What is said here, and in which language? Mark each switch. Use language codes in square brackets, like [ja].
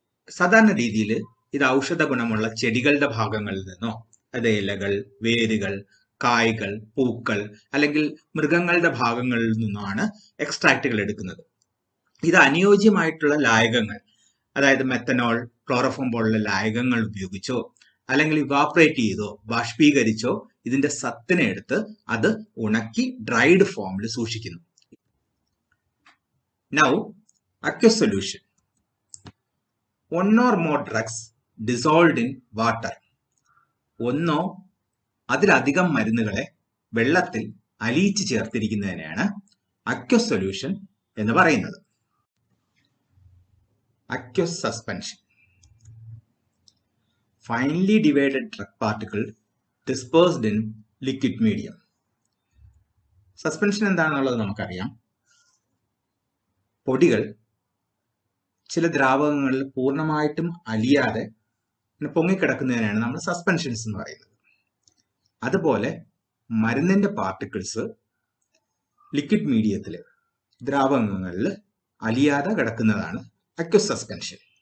[ml] സാധാരണ രീതിയിൽ ഇത് ഔഷധ ഗുണമുള്ള ചെടികളുടെ ഭാഗങ്ങളിൽ നിന്നോ, അത് ഇലകൾ, വേരുകൾ, കായ്കൾ, പൂക്കൾ അല്ലെങ്കിൽ മൃഗങ്ങളുടെ ഭാഗങ്ങളിൽ നിന്നാണ് എക്സ്ട്രാക്റ്റുകൾ എടുക്കുന്നത്. ഇത് അനുയോജ്യമായിട്ടുള്ള ലായകങ്ങൾ, അതായത് മെത്തനോൾ, ക്ലോറോഫോം പോലുള്ള ലായകങ്ങൾ ഉപയോഗിച്ചോ അല്ലെങ്കിൽ ഇവാപറേറ്റ് ചെയ്തോ ബാഷ്പീകരിച്ചോ ഇതിന്റെ സത്തിനെ എടുത്ത് അത് ഉണക്കി ഡ്രൈഡ് ഫോമിൽ സൂക്ഷിക്കുന്നു. [en] Now aqueous solution, one or more drugs dissolved in water. [ml] ഒന്നോ അതിലധികം മരുന്നുകളെ വെള്ളത്തിൽ അലിയിച്ച് ചേർത്തിരിക്കുന്നതിനെയാണ് അക്വസ് സൊല്യൂഷൻ എന്ന് പറയുന്നത്. [en] aqueous suspension. Finely divided drug particle dispersed in liquid medium. [ml] Suspension എന്താണെന്നുള്ളത് നമുക്കറിയാം. പൊടികൾ ചില ദ്രാവകങ്ങളിൽ പൂർണ്ണമായിട്ടും അലിയാതെ പൊങ്ങിക്കിടക്കുന്നതിനാണ് നമ്മൾ സസ്പെൻഷൻസ് എന്ന് പറയുന്നത്. അതുപോലെ മരുന്നിന്റെ പാർട്ടിക്കിൾസ് ലിക്വിഡ് മീഡിയത്തിൽ ദ്രാവകങ്ങളിൽ അലിയാതെ കിടക്കുന്നതാണ് അക്വസ് സസ്പെൻഷൻ.